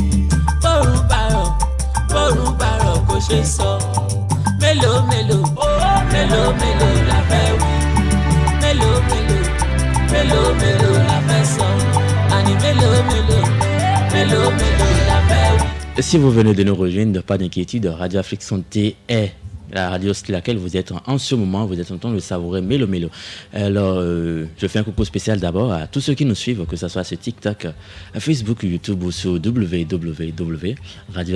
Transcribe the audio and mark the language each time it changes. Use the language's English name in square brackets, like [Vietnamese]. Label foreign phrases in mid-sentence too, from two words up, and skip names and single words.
[Yoruba] Borun Baro Koshe so. Melo, la fẹ́ wí. Melo, la fẹ́ sọ. Ani melo, la fẹ́ wí. [French] Si vous venez de nous rejoindre, pas d'inquiétude, Radio Afrique Santé est la radio sur laquelle vous êtes en ce moment, vous êtes en train de savourer Melo Melo. Alors, je fais un coucou spécial d'abord à tous ceux qui nous suivent, que ce soit sur TikTok, Facebook, YouTube ou sur www.radioafriquesanté.com.